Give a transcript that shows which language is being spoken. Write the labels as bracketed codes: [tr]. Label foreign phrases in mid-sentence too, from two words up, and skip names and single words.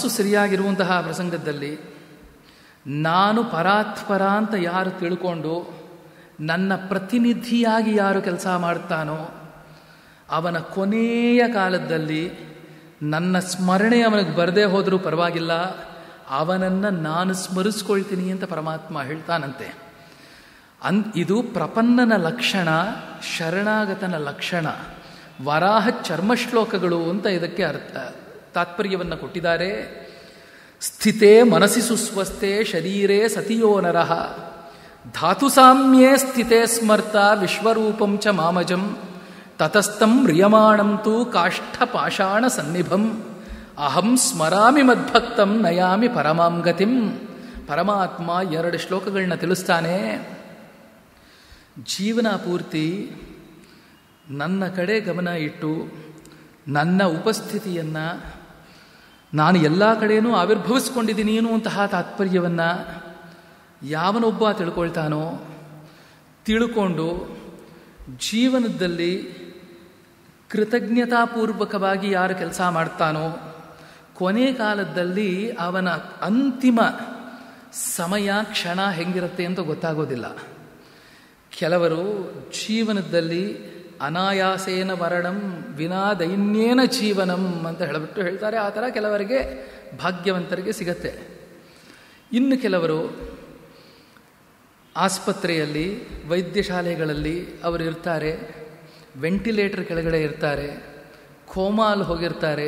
[kn] ಸರಿಯಾಗಿರುವಂತಹ ಪ್ರಸಂಗದಲ್ಲಿ ನಾನು ಪರಾತ್ಪರ ಅಂತ ಯಾರು ತಿಳ್ಕೊಂಡು ನನ್ನ ಪ್ರತಿನಿಧಿಯಾಗಿ ಯಾರು ಕೆಲಸ ಮಾಡ್ತಾನೋ ಅವನ ಕೊನೆಯ ಕಾಲದಲ್ಲಿ ನನ್ನ ಸ್ಮರಣೆ ಅವನಿಗೆ ಬರದೇ ಹೋದರೂ ಪರವಾಗಿಲ್ಲ, ಅವನನ್ನು ನಾನು ಸ್ಮರಿಸ್ಕೊಳ್ತೀನಿ ಅಂತ ಪರಮಾತ್ಮ ಹೇಳ್ತಾನಂತೆ. ಇದು ಪ್ರಪನ್ನನ ಲಕ್ಷಣ, ಶರಣಾಗತನ ಲಕ್ಷಣ. ವರಾಹ ಚರ್ಮಶ್ಲೋಕಗಳು ಅಂತ ಇದಕ್ಕೆ ತಾತ್ಪರ್ಯವನ್ನು ಕೊಟ್ಟಿದ್ದಾರೆ. [sa] ಸ್ಥಿತೇ ಮನಸಿ ಸುಸ್ವಸ್ಥೆ ಶರೀರೇ ಸತಿಯೋ ನರಃ ಧಾತು ಸಾಮ್ಯೇ ಸ್ಥಿತೇ ಸ್ಮರ್ತ ವಿಶ್ವರೂಪಂ ಚ ಮಾಮಜಂ ತತಸ್ಥಂ ಮ್ರಿಯಮಾಣಂ ತು ಕಾಷ್ಠಪಾಷಾಣ ಸನ್ನಿಭಂ ಅಹಂ ಸ್ಮರಾಮಿ ಮದ್ಭಕ್ತಂ ನಯಾಮಿ ಪರಮಾಂ ಗತಿಂ. [kn] ಪರಮಾತ್ಮ 2 ಶ್ಲೋಕಗಳನ್ನ ತಿಳಿಸ್ತಾನೆ. ಜೀವನ ಪೂರ್ತಿ ನನ್ನ ಕಡೆ ಗಮನ ಇಟ್ಟು ನನ್ನ ಉಪಸ್ಥಿತಿಯನ್ನು ನಾನು ಎಲ್ಲ ಕಡೆಯೂ ಆವಿರ್ಭವಿಸ್ಕೊಂಡಿದ್ದೀನಿ ಅನ್ನುವಂತಹ ತಾತ್ಪರ್ಯವನ್ನು ಯಾವನೊಬ್ಬ ತಿಳ್ಕೊಳ್ತಾನೋ, ತಿಳ್ಕೊಂಡು ಜೀವನದಲ್ಲಿ ಕೃತಜ್ಞತಾಪೂರ್ವಕವಾಗಿ ಯಾರು ಕೆಲಸ ಮಾಡ್ತಾನೋ, ಕೊನೆ ಕಾಲದಲ್ಲಿ ಅವನ ಅಂತಿಮ ಸಮಯ ಕ್ಷಣ ಹೆಂಗಿರುತ್ತೆ ಅಂತ ಗೊತ್ತಾಗೋದಿಲ್ಲ. ಕೆಲವರು ಜೀವನದಲ್ಲಿ [sa] ಅನಾಯಾಸೇನ ಮರಣಂ ವಿನಾ ದೈನ್ಯೇನ ಜೀವನಂ [kn] ಅಂತ ಹೇಳಿಬಿಟ್ಟು ಹೇಳ್ತಾರೆ. ಆ ಥರ ಕೆಲವರಿಗೆ ಭಾಗ್ಯವಂತರಿಗೆ ಸಿಗತ್ತೆ. ಇನ್ನು ಕೆಲವರು ಆಸ್ಪತ್ರೆಯಲ್ಲಿ ವೈದ್ಯಶಾಲೆಗಳಲ್ಲಿ ಅವರು ಇರ್ತಾರೆ, ವೆಂಟಿಲೇಟರ್ ಕೆಳಗಡೆ ಇರ್ತಾರೆ, ಕೋಮಾಲ್ ಹೋಗಿರ್ತಾರೆ.